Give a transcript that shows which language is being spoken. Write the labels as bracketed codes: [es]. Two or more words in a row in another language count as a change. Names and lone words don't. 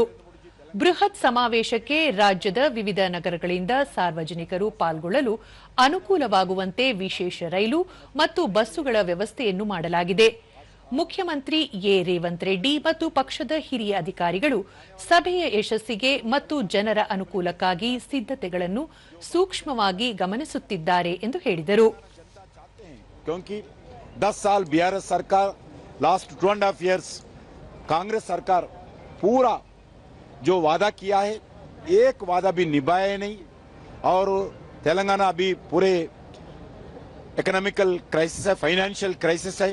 [kn] ಬೃಹತ್ ಸಮಾವೇಶಕ್ಕೆ ರಾಜ್ಯದ ವಿವಿಧ ನಗರಗಳಿಂದ ಸಾರ್ವಜನಿಕರು ಪಾಲ್ಗೊಳ್ಳಲು ಅನುಕೂಲವಾಗುವಂತೆ ವಿಶೇಷ ರೈಲು ಮತ್ತು ಬಸ್ಸುಗಳ ವ್ಯವಸ್ಥೆಯನ್ನು ಮಾಡಲಾಗಿದೆ. ಮುಖ್ಯಮಂತ್ರಿ ಎ ರೇವಂತ್ ರೆಡ್ಡಿ ಮತ್ತು ಪಕ್ಷದ ಹಿರಿಯ ಅಧಿಕಾರಿಗಳು ಸಭೆಯ ಯಶಸ್ಸಿಗೆ ಮತ್ತು ಜನರ ಅನುಕೂಲಕ್ಕಾಗಿ ಸಿದ್ಧತೆಗಳನ್ನು ಸೂಕ್ಷ್ಮವಾಗಿ ಗಮನಿಸುತ್ತಿದ್ದಾರೆ ಎಂದು ಹೇಳಿದರು. [hi] जो वादा किया है एक वादा भी निभाया नहीं और तेलंगाना अभी पूरे [en] economical crisis [hi] है, [en] financial crisis [hi] है.